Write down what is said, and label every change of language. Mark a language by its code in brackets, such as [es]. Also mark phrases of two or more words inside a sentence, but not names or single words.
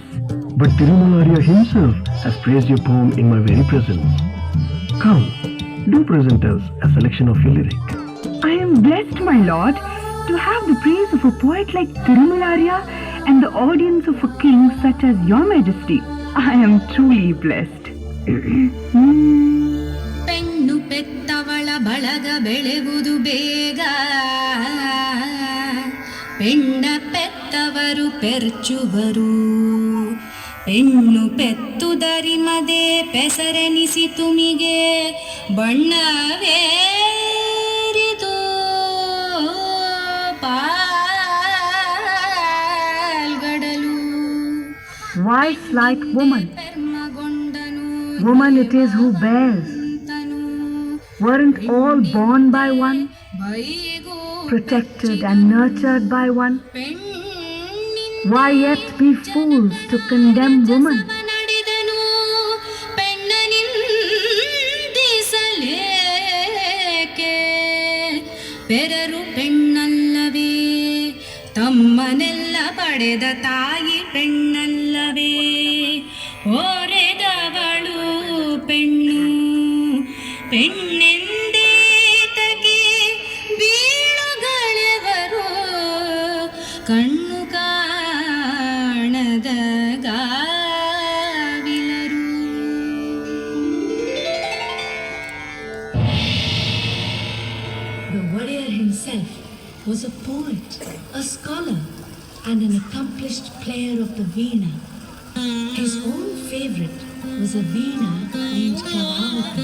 [en] But Tirumalarya himself has praised your poem in my very presence. Come, do present us a selection of your lyric. I am blessed, my lord, to have the praise of a poet like Tirumalarya and the audience of a king such as your majesty. I am truly blessed. [kn] ಪೆಣ್ಣು ಪೆತ್ತವಳ ಬಳಗ ಬೆಳೆವುದು ಬೇಗ, ಪೆಣ್ಣ ಪೆತ್ತವರು ಪೆರ್ಚುವರು, ಪೆಣ್ಣು ಪೆತ್ತುದರಿಮದೆ ಪೆಸರೆನಿಸಿ ತುಮಿಗೆ ಬಣ್ಣವೇರಿದು [en] Why slight woman? Woman it is who bears. Weren't all born by one? Protected and nurtured by one? Why yet be fools to condemn woman? [kn] ಪೆರರು ಪೆಣ್ಣಲ್ಲವೇ ತಮ್ಮನೆಲ್ಲ ಪಡೆದ ತಾಯಿ ಪೆಣ್ಣಲ್ಲವೇ ಓರೆದವಳು ಪೆಣ್ಣು ಪೆಣ್ಣೆಂದೇತಗೆ ಬೀಳುಗಳೆವರು ಕಣ್ಣು ಕಾಣದ ಗಾವಿಲರು. [en] The warrior himself was a poet, a scholar, and an accomplished player of the veena. His own favorite was a veena named Kavavati.